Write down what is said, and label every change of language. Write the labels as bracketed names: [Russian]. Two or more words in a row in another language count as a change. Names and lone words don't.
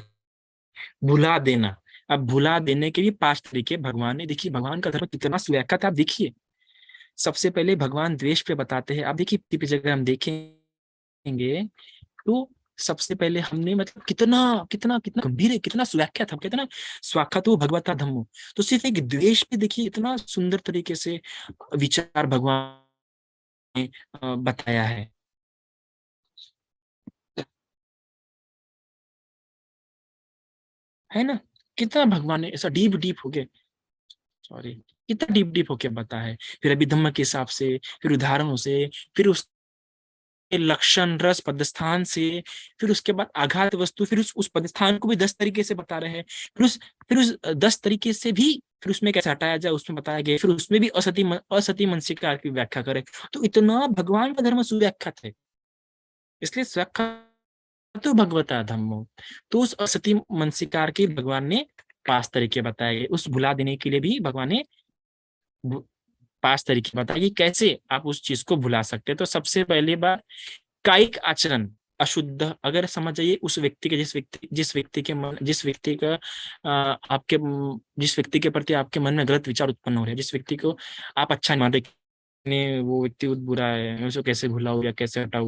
[Hindi] भुला देना, अब भुला देने के भी 5 तरीके भगवान ने, देखिए भगवान का धर्म कितना सुव्याख्या था, आप देखिए। सबसे पहले भगवान द्वेष पे बताते हैं। आप देखिए किसी भी जगह हम देखेंगे तो सबसे पहले हमने, मतलब कितना कितना कितना गंभीर है, कितना सुव्याख्या था, कितना [Pali] स्वाख्यातो भगवता धम्मो। [Hindi] तो सिर्फ एक द्वेष पे देखिए इतना सुंदर तरीके से विचार भगवान ने बताया है ना। कितना भगवान ने ऐसा डीप डीप हो गया, सॉरी, कितना डीप डीप होके बताया है। फिर अभी धम्म के हिसाब से, फिर उदाहरणों से, फिर उस लक्षण रस पदस्थान से, फिर उसके बाद आघात वस्तु, फिर उस पदस्थान को भी 10 तरीके से बता रहे हैं। फिर उस 10 तरीके से भी फिर उसमें कैसे हटाया जाए उसमें बताया गया। फिर उसमें भी [Pali] असती मनसिकार [Hindi] की व्याख्या करें। तो इतना भगवान का धर्म सुव्याख्यात है, इसलिए [Pali] व्याख्या तो भगवता धम्मो। [Hindi] तो उस [Pali] असती मनसिकार [Hindi] के भगवान ने 5 तरीके बताए गए। उस भुला देने के लिए भी भगवान ने 5 तरीके बताए कि कैसे आप उस चीज को भुला सकते हैं। तो सबसे पहली बात, कायिक आचरण अशुद्ध, अगर समझ जाइए उस व्यक्ति के, जिस व्यक्ति का आपके जिस व्यक्ति के प्रति आपके मन में गलत विचार उत्पन्न हो रहे हैं, जिस व्यक्ति को आप अच्छा नहीं मानते, ने वो व्यक्ति बहुत बुरा है, मैं उसको कैसे भुलाऊं या कैसे हटाऊं।